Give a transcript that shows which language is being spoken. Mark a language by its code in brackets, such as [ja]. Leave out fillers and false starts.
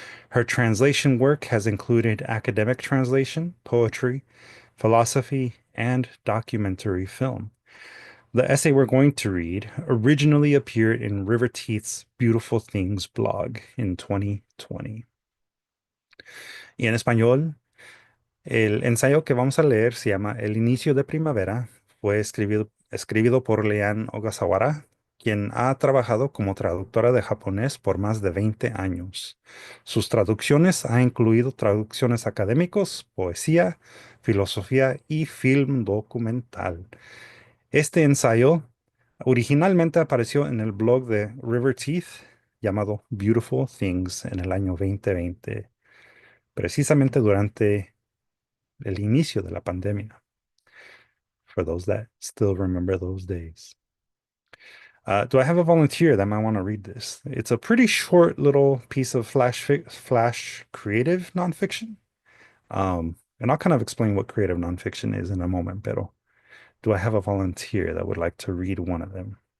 [en] Her translation work has included academic translation, poetry, philosophy, and documentary film. The essay we're going to read originally appeared in River Teeth's Beautiful Things blog in 2020. [es] Y en español, el ensayo que vamos a leer se llama El inicio de primavera. Fue escrito por Leanne Ogasawara, quien ha trabajado como traductora de japonés por más de 20 años. Sus traducciones han incluido traducciones académicos, poesía, filosofía y film documental. Este ensayo originalmente apareció en el blog de River Teeth llamado Beautiful Things en el año 2020, precisamente durante el inicio de la pandemia, [en] for those that still remember those days. Do I have a volunteer that might want to read this? It's a pretty short little piece of flash creative nonfiction. And I'll kind of explain what creative nonfiction is in a moment, pero do I have a volunteer that would like to read one of them?